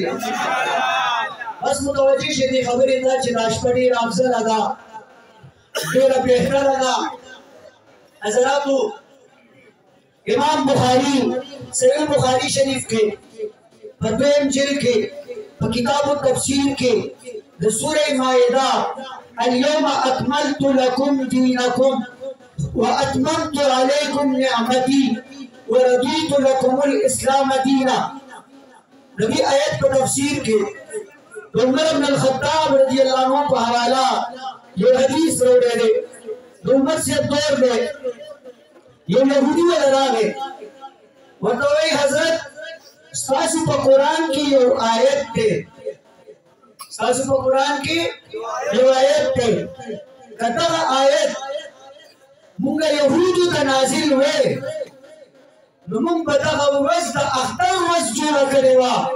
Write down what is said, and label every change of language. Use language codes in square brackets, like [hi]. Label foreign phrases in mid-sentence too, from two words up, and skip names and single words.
[ps] بس متوجه شئ دې خبرې ته چې دا شپه ډېره افضله ده ډېره بهتره ده. حضراتو امام بخاری صحیح بخاری شریف کې په دویم جلد کې په کتاب التفسیر کې د سورې مائده [ar] اليوم اکملت لکم دینکم واتممت علیکم نعمتی ورضیت لکم الاسلام دینا [ps] نبی آیت په تفسیر کې عمر بن الخطاب [ar] رضی اللہ عنہ [ps] په حواله یو حدیث راوړی دی. د عمر صاحب دور دی یو یهودي ولا راغی ورته وایي حضرت ستاسو په قرآن کې یو آیت دی ستاسو په قرآن کې یو آیت دی که دغه آیت مونږ یهودو ته نازل وی نو مونږ به دغه ورځ د اختر ورځ جوړه کړې وه.